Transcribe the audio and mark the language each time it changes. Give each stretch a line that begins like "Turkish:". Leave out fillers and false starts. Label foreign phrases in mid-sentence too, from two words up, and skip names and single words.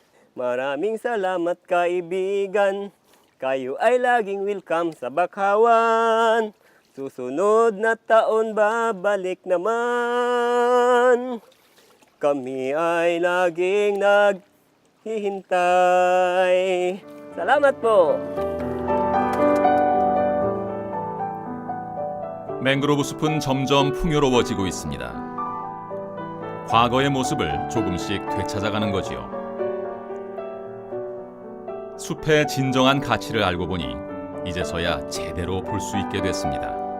Filipino: Maraming salamat kaibigan, kayo ay laging welcome sa Bakhawan. Susunod na taon babalik naman. Kami ay laging naghihintay. Salamat po.
Korean: 맹그로브 숲은 점점 풍요로워지고 있습니다. 과거의 모습을 조금씩 되찾아가는 거지요. 숲의 진정한 가치를 알고 보니 이제서야 제대로 볼 수 있게 됐습니다.